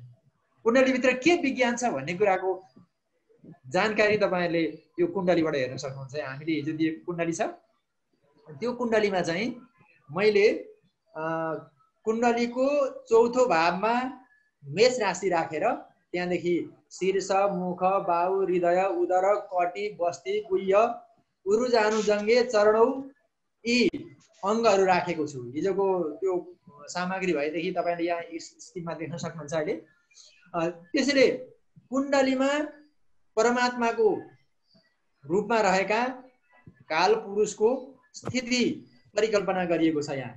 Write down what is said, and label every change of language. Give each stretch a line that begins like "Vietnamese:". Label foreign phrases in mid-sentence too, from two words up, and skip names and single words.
Nepali: कुण्डलीभित्र के विज्ञान छ भन्ने कुराको जानकारी तपाईहरुले यो कुण्डलीबाट हेर्न सक्नुहुन्छ। हामीले हिजो दिएको कुण्डली छ, त्यो कुण्डलीमा चाहिँ मैले कुण्डलीको चौथो भावमा मेष राशि राखेर त्यहाँदेखि शीर्ष, मुख, बाहु, हृदय, उदर, कटी, बस्ती, गुह्य, उरुजानु, जङ्गे, चरणौ यी अङ्गहरू राखेको छु। हिजोको त्यो सामग्री भएदेखि तपाईले यहाँ स्क्रिनमा देख्न सक्नुहुन्छ अहिले। त्यसैले कुण्डलीमा परमात्माको रूपमा रहेका कालपुरुषको स्थिति परिकल्पना गरिएको छ यहाँ।